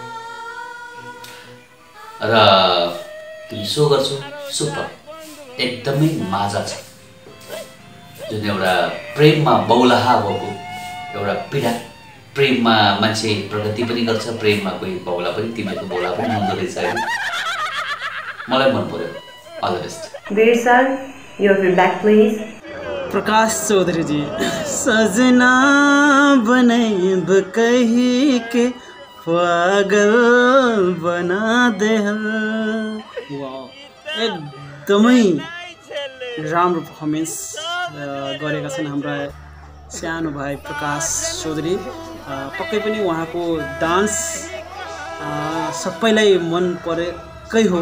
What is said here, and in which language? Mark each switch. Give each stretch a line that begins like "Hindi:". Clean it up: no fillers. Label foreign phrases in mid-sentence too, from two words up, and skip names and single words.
Nepali: र तिमी सो गर्छौ सुपर एकदमै माझा छ जुन एउटा प्रेममा बौलाहा भएको एउटा पीडा प्रेममा मान्छे प्रगति पनि गर्छ प्रेममा कोही बौला पनि तिमीको बौला पनि हुँदो रहेछ हैन मलाई मन पर्यो
English: all the best वीर sir your feedback please
Nepali: प्रकाश चौधरी जी सजना बनैब कही के पागल बना दे एकदमै राम्रो पर्फर्मेन्स गरेका छन् हाम्रा सानो भाइ प्रकाश चौधरी पक्कै पनि उहाँको डान्स सबैलाई मन परेकै हो।